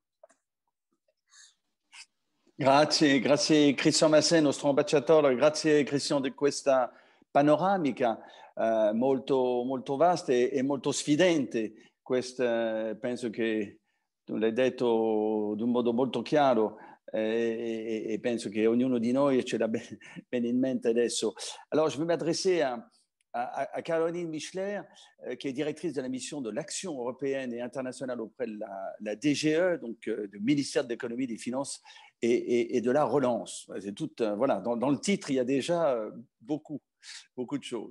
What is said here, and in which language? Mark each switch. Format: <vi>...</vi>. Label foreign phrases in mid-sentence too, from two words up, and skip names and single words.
<it>Grazie Christian Massè, nostro ambasciatore, grazie Christian di questa panoramica molto vasta e molto sfidente. Penso che tu l'hai detto in un modo molto chiaro, et penso che ognuno di noi ce l'ha ben in mente adesso.</it> <fr>Alors, je vais m'adresser à Caroline Michler, qui est directrice de la mission de l'action européenne et internationale auprès de la DGE, donc du ministère de l'économie, des finances et de la relance. C'est tout, voilà, dans le titre, il y a déjà beaucoup de choses.</fr>